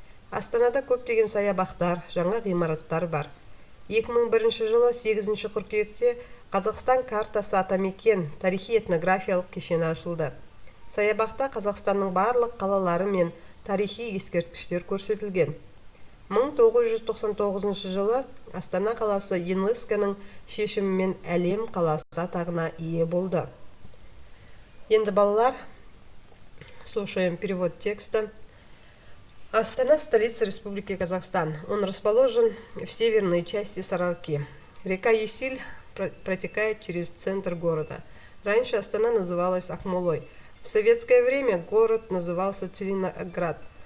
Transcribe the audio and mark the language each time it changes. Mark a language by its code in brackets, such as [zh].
[kk] Астанада көптеген саябақтар, жаңа ғимараттар бар. 2001 жылы 8 қыркүйекте Қазақстан картасы атамекен тарихи-этнографиялық кешені ашылды. Саябақта Қазақстанның барлық қалалары мен тарихи ескерткіштер көрсетілген. 1999 жылы Астана қаласы ЮНЕСКО-ның шешімімен әлем қаласы атағына ие болды. Енді балалар, [ru] слушаем перевод текста. Астана – столица Республики Казахстан. Он расположен в северной части Сарыарки. Река Есиль протекает через центр города. Раньше Астана называлась Акмолой. В советское время город назывался Целиноград.